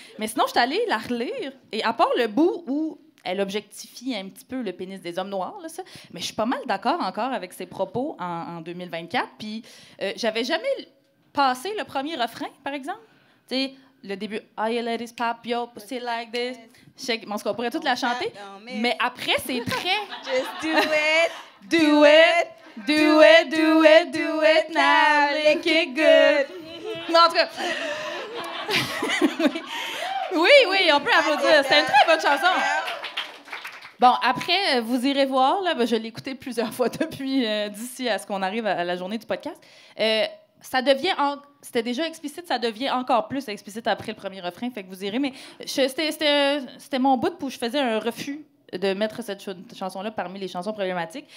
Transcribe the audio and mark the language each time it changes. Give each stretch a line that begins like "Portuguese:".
French: Mais sinon, je suis allée la relire, et à part le bout où elle objectifie un petit peu le pénis des hommes noirs, là, ça. Mais je suis pas mal d'accord encore avec ses propos en 2024. Puis j'avais jamais passé le premier refrain, par exemple. Tu sais, le début
English: « All you ladies pop your pussy like this ».
French: On se pourrait toute la chanter. Mais après, c'est très...
English: Just do it, Do it, do it, do it, do it now, lick it good.
French: Non, en tout cas... oui, on peut applaudir. C'est une très bonne chanson. Bon, après, vous irez voir, là, je l'ai écouté plusieurs fois depuis d'ici à ce qu'on arrive à la journée du podcast. Ça devient... C'était déjà explicite, ça devient encore plus explicite après le premier refrain, fait que vous irez. Mais c'était mon bout où je faisais un refus de mettre cette chanson-là parmi les chansons problématiques.